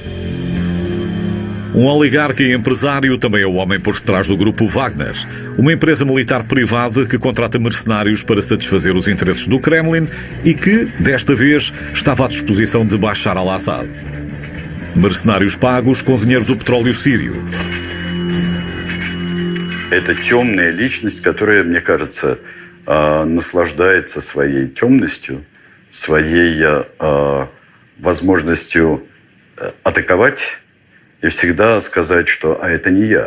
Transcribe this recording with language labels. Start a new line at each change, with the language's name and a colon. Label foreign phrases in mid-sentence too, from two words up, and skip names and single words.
Portuguese: Oligarca e empresário, também é o homem por trás do grupo Wagner, uma empresa militar privada que contrata mercenários para satisfazer os interesses do Kremlin e que, desta vez, estava à disposição de Bashar al-Assad. Mercenários pagos com dinheiro do petróleo sírio.
Russian: Это темная личность, которая, мне кажется, наслаждается своей темностью, своей возможностью атаковать и всегда сказать, что «а это не я».